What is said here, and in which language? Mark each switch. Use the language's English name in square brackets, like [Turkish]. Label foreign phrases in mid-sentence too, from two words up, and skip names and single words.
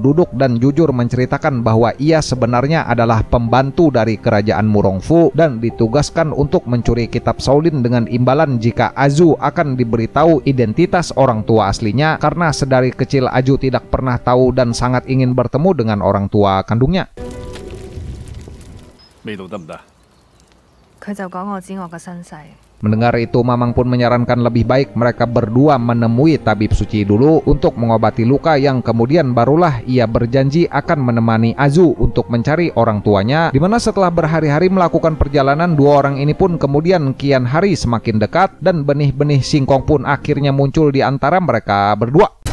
[Indonesian] duduk dan jujur menceritakan bahwa ia sebenarnya adalah pembantu dari kerajaan Murongfu dan ditugaskan untuk mencuri kitab Shaolin dengan imbalan jika Azu akan diberitahu identitas orang tua aslinya, karena sedari kecil Azu tidak pernah tahu dan sangat ingin bertemu dengan orang tua kandungnya. [Cantonese] 味道得唔得？佢就講我知我嘅身世。 [Indonesian] Mendengar itu, Mamang pun menyarankan lebih baik mereka berdua menemui tabib suci dulu untuk mengobati luka, yang kemudian barulah ia berjanji akan menemani Azu untuk mencari orang tuanya. Dimana setelah berhari-hari melakukan perjalanan, dua orang ini pun kemudian kian hari semakin dekat, dan benih-benih singkong pun akhirnya muncul di antara mereka berdua.